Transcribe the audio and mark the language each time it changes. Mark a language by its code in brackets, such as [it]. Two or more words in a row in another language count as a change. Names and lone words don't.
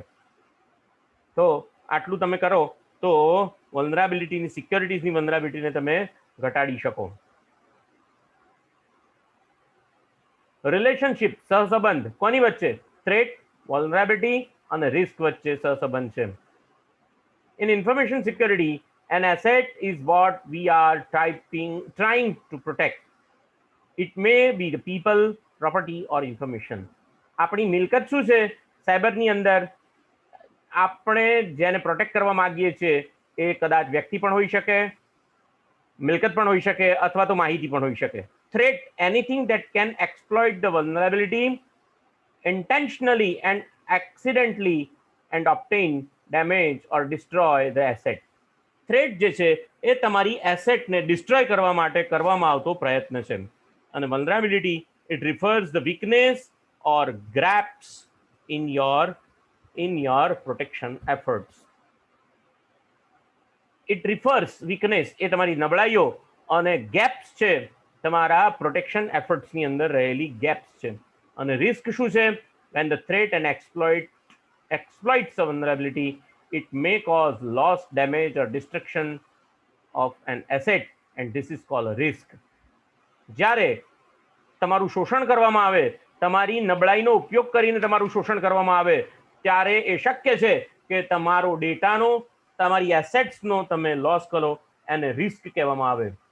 [gu] તો આટલું તમે કરો તો વલ્નરેબિલિટીની સિક્યોરિટીઝની વલ્નરેબિલિટીને તમે ઘટાડી શકો. રિલેશનશિપ સહસંબંધ કોની વચ્ચે? થ્રેટ, વલ્નરેબિલિટી અને રિસ્ક વચ્ચે સહસંબંધ છે. [en] in information security an asset is what we are trying to protect. It may be the people, property or information. [gu] આપણી મિલકત શું છે સાયબરની અંદર? આપણે જેને પ્રોટેક્ટ કરવા માંગીએ છીએ એ કદાચ વ્યક્તિ પણ હોઈ શકે, મિલકત પણ હોઈ શકે અથવા તો માહિતી પણ હોઈ શકે. [en] Threat, anything that can exploit the vulnerability intentionally and accidentally and obtain damage or destroy the asset. [gu] થ્રેટ જે છે એ તમારી એસેટને ડિસ્ટ્રોય કરવા માટે કરવામાં આવતો પ્રયત્ન છે. [en] અને vulnerability it refers the weakness or gaps in your protection efforts. it refers weakness [gu] એ તમારી નબળાઈઓ અને ગેપ્સ છે તમારા પ્રોટેક્શન એફર્ટ્સની અંદર રહેલી ગેપ્સ છે. અને રિસ્ક શું છે? [en] when the threat and exploit exploits a vulnerability, it may cause loss, damage, or destruction of an asset, and this is called a risk. [gu] જ્યારે તમારું શોષણ કરવામાં આવે, તમારી નબળાઈનો ઉપયોગ કરીને તમારું શોષણ કરવામાં આવે, ત્યારે એ શક્ય છે કે તમારો ડેટાનો, તમારી એસેટ્સનો તમે લોસ કરો, એને રિસ્ક કહેવામાં આવે.